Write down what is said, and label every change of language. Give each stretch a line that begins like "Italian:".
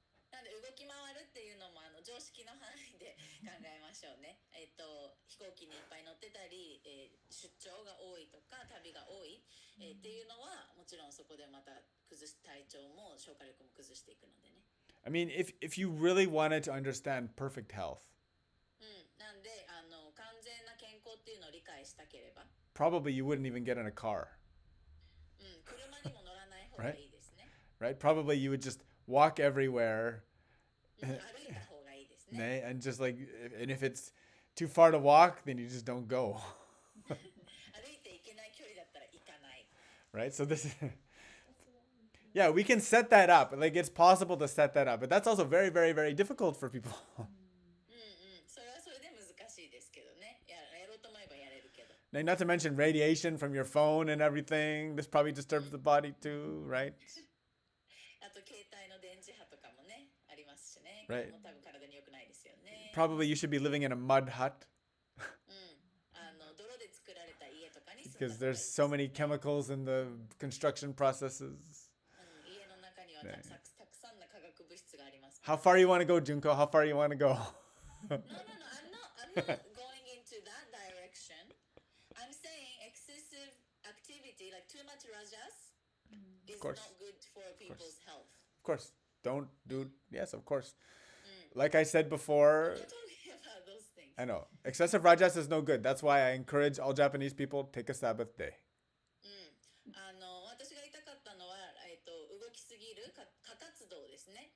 Japanese: なんで動き回るっていうのも常識の範囲で考えましょうね。飛行機にいっぱい乗ってたり、出張が多いとか旅が多い、っていうのはもちろんそこでまた体調も消化力も崩していくのでね。
English: I mean, if you really wanted to understand perfect health,
Japanese: なんで完全な健康っていうのを理解したければ、
English: probably you wouldn't even get in a car.
Japanese: 車にも乗らない方がいいですね。
English: Right? Probably you would just walk everywhere.
Japanese: 歩いた方がいいですね。
English: And just like, and if it's too far to walk, then you just don't go.
Japanese: 歩いていけない距離だったら行かない。
English: Right? So this yeah, we can set that up. Like it's possible to set that up, but that's also very, very, very difficult for people.
Japanese: それはそれで難しいですけどね。やろうと思えばやれるけど。
English: Now, not to mention radiation from your phone and everything. This probably disturbs the body too, right?
Japanese: あと携帯の電磁波とかもね、ありますしね。
English: Right.
Japanese: もう多分体に良くないですよね。
English: Probably you should be living in a mud hut
Japanese: 泥で作られた家とかに住んだ
English: because
Japanese: 方がいいです
English: so many chemicals in the construction processes.
Japanese: 家の中にはたくさんの化学物質があります。
English: How far you want to go, Junko? How far you want to go? No, I'm not going into that direction. I'm saying excessive activity, like too much rajas, is course. not good for people's health. Of course. Don't do. Yes, of course. Like I said before, I'm not talking about those things. I know. Excessive rajas is no good. That's why I encourage all Japanese people take a Sabbath day.
Japanese: 私が言いたかったのは、動きすぎる過活動ですね。